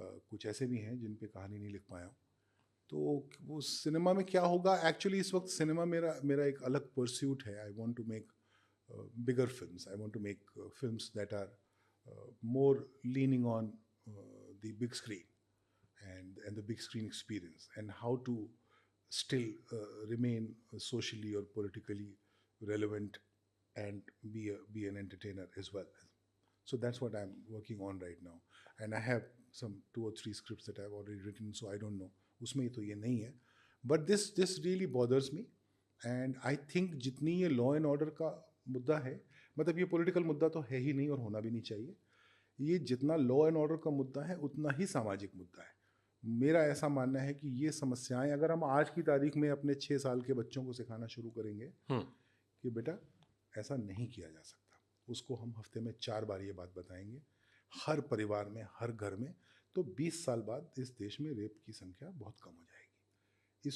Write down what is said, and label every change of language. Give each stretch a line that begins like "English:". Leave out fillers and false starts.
Hindi: कुछ ऐसे भी हैं जिन पे कहानी नहीं लिख पाया हूँ। तो वो सिनेमा में क्या होगा, एक्चुअली इस वक्त सिनेमा मेरा एक अलग परस्यूट है।
English: I want to make bigger films, I want to make films that are more leaning on the big screen and the big screen experience, and how to still remain socially or politically relevant and be an entertainer as well. So that's what I'm working on right now, and I have some 2 or 3 scripts that I've already written, so I don't know
Hindi: उसमें तो ये नहीं है,
English: but this really bothers me, and I think
Hindi: जितनी ये law and order का मुद्दा है, मतलब ये पॉलिटिकल मुद्दा तो है ही नहीं और होना भी नहीं चाहिए। ये जितना लॉ एंड ऑर्डर का मुद्दा है उतना ही सामाजिक मुद्दा है। मेरा ऐसा मानना है कि ये समस्याएं अगर हम आज की तारीख में अपने 6 साल के बच्चों को सिखाना शुरू करेंगे कि बेटा ऐसा नहीं किया जा सकता, उसको हम हफ्ते में 4 बार ये बात बताएंगे, हर परिवार में, हर घर में, तो 20 साल बाद इस देश में रेप की संख्या बहुत कम हो जाएगी।